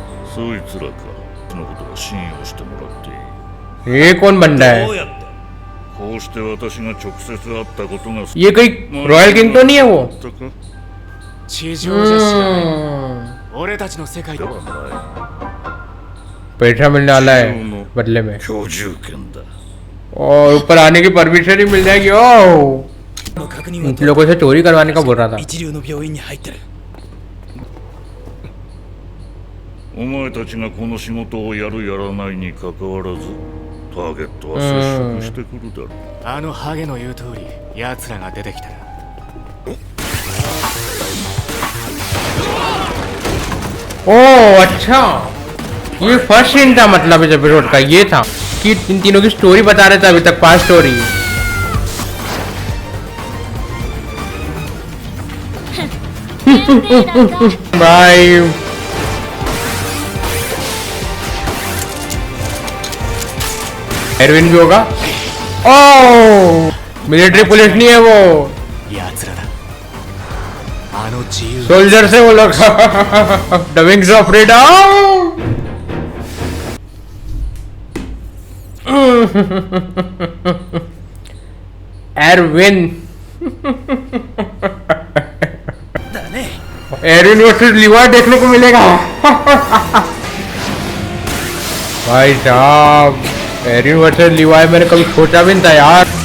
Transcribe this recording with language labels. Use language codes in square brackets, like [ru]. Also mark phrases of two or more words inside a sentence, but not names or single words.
[ja] そいつらか。そのことは信用してもらっていい。 [hi] ये कौन बंदा [ja] ど [hi] है? [ja] うやって？こうして私が直接会ったことが [hi] ये कोई [en] royal king [hi] तो नहीं है वो? [ja] あったか地上じゃ知らない俺たちの世界でだ。はな [hi] पैसा मिलने वाला है बदले में [ja] い。居住権だ。 [hi] और ऊपर आने की परमिशन ही मिल जाएगी। ओ [ja] の確認 [hi] इन [ja] は [hi] लोगों से चोरी करवाने का बोल रहा था। [ja] 一流の病院に入ってる。お前たちがこの仕事をやるやらないに関わらずターゲットは接触してくるだろう。あのハゲの言う通り奴らが出てきたら [hi] ओह अच्छा, ये [en] first scene [hi] था मतलब इस एपिसोड का। ये था कि इन तीनों की स्टोरी बता रहे थे अभी तक, 5 स्टोरी। भाई एरविन भी होगा। ओह [en] military police [hi] नहीं है वो, [ja] 奴らだあの自由 [hi] सोल्जर से वो लोग। [en] The Wings of Freedom. [hi] एरविन, [ja] だね。 [hi] एरविन वर्सेस लिवाई देखने को मिलेगा। भाई साहब, एरविन वर्सेस लिवाई मैंने कभी सोचा भी नहीं था यार।